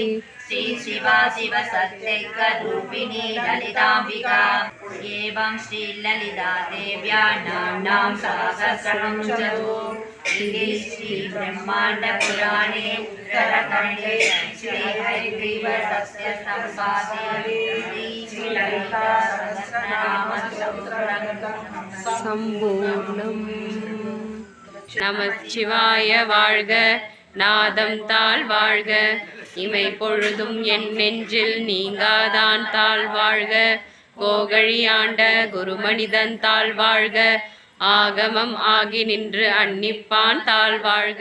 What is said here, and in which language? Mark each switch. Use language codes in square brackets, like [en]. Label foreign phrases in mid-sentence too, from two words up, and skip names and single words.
[sa] श्री शिवा शिव सत्यैकरूपिणी ललिताम्बिका एवं श्री ललिता देव्या नाम्नां सहस्रं जपो श्री ब्रह्मांड पुराणे उत्तरखण्डे श्री हयग्रीव सत्य संवादे श्री ललिता सहस्रनाम [ta] சம்பூர்ணம். நமச்சிவாய வாழ்க, நாதம் தாழ் வாழ்க, இமை பொழுதும் என் நெஞ்சில் நீங்காதான் தாழ் வாழ்க, கோகழியாண்ட குருமனிதன் தாழ் வாழ்க, ஆகமம் ஆகி நின்று அன்னிப்பான் தாழ் வாழ்க.